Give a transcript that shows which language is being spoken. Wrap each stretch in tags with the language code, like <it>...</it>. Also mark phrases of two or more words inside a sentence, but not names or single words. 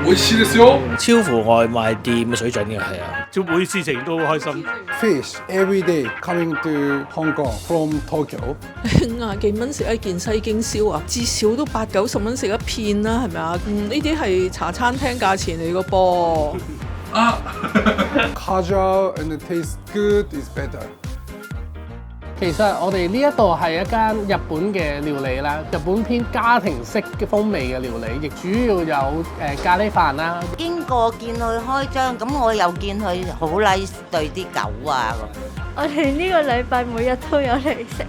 <ja>味しいですよ。</ja> <yue>超乎外賣店嘅水準嘅，係啊。做每事情都好開心。</yue> <en>Fish every day coming to Hong Kong from Tokyo.</en> <yue>50 幾蚊食一件西京燒啊，至少都80-90蚊食一片啦，係咪啊？呢啲係茶餐廳價錢嚟個噃。</yue> <en>Casual and it tastes good is better.</en> <yue>其實我哋呢一度係一間日本嘅料理啦，日本偏家庭式嘅風味嘅料理，亦主要有咖喱飯啦。經過見佢開張，咁我又見佢好 nice 對啲狗啊。我哋呢個禮拜每日都有嚟食。</yue>